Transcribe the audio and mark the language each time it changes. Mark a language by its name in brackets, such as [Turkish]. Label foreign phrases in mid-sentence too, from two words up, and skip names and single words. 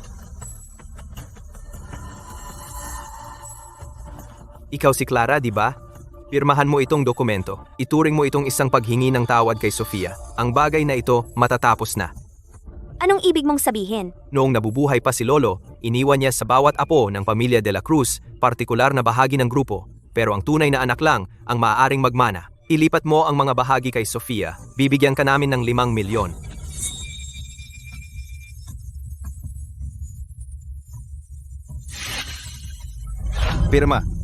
[Filipino] Ikaw si Clara, di ba? Pirmahan mo itong dokumento. Ituring mo itong isang paghingi ng tawad kay Sofia. Ang bagay na ito matatapos na. anong ibig mong sabihin? Noong nabubuhay pa si Lolo, iniwan niya sa bawat apo ng pamilya de la Cruz, partikular na bahagi ng grupo. Pero ang tunay na anak lang ang maaaring magmana. Ilipat mo ang mga bahagi kay Sofia. Bibigyan ka namin ng 5 milyon. Pirma.